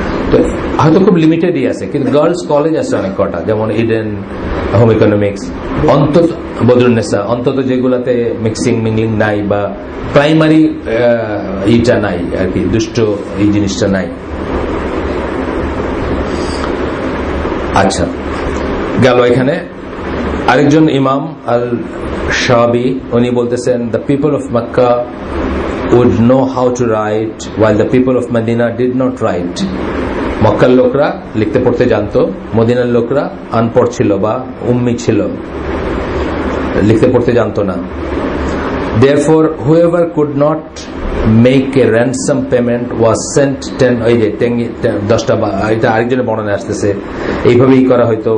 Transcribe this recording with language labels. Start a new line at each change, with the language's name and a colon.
Bangla: তো হয়তো খুব লিমিটেডই আছে, কিন্তু গার্লস কলেজ আছে অনেক কটা, যেমন ইডেন, হোম ইকোনমিক্স, অন্তত বদরুন্নেসা, অন্তত যেগুলাতে মিংলিং নাই, বা প্রাইমারি ইটা নাই আর কি, দুষ্ট এই জিনিসটা নাই। আচ্ছা, গেল এখানে আরেকজন ইমাম আল শাবি, উনি বলতেছেন
English: the people of Makkah would know how to write while the people of Medina did not write.
Bangla: মক্কার লোকরা লিখতে পড়তে জানতো, মদিনার লোকরা আনপড় ছিল বা উম্মি ছিল, লিখতে পড়তে জানতো না।
English: Therefore whoever could not make a ransom payment was sent 10
Bangla: 10টা, এটা আরেকজনের বর্ণনা আসতেছে, এইভাবেই করা হয়তো।